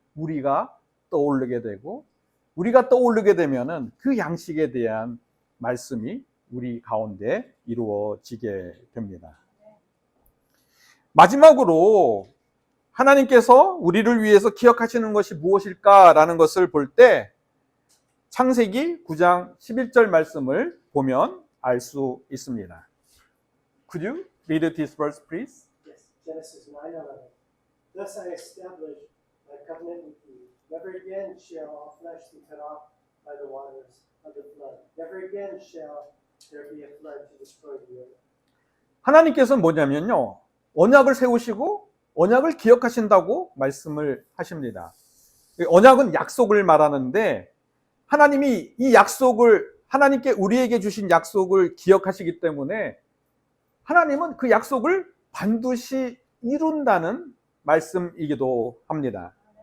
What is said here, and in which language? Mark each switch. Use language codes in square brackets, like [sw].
[ko] 우리가 떠오르게 되고, 우리가 떠오르게 되면은 그 양식에 대한 말씀이 우리 가운데 이루어지게 됩니다. 마지막으로 하나님께서 우리를 위해서 기억하시는 것이 무엇일까라는 것을 볼 때 창세기 9장 11절 말씀을 보면 알 수 있습니다. [en] Could you read this verse, please? Yes, Genesis 9:11. Thus I establish my covenant with you. Never again shall all flesh be cut off by the waters of the flood. Never again shall there be a flood to destroy the earth. [ko] 하나님께서는 뭐냐면요, 언약을 세우시고 언약을 기억하신다고 말씀을 하십니다. 언약은 약속을 말하는데 하나님이 이 약속을, 하나님께 우리에게 주신 약속을 기억하시기 때문에 하나님은 그 약속을 반드시 이룬다는 말씀이기도 합니다.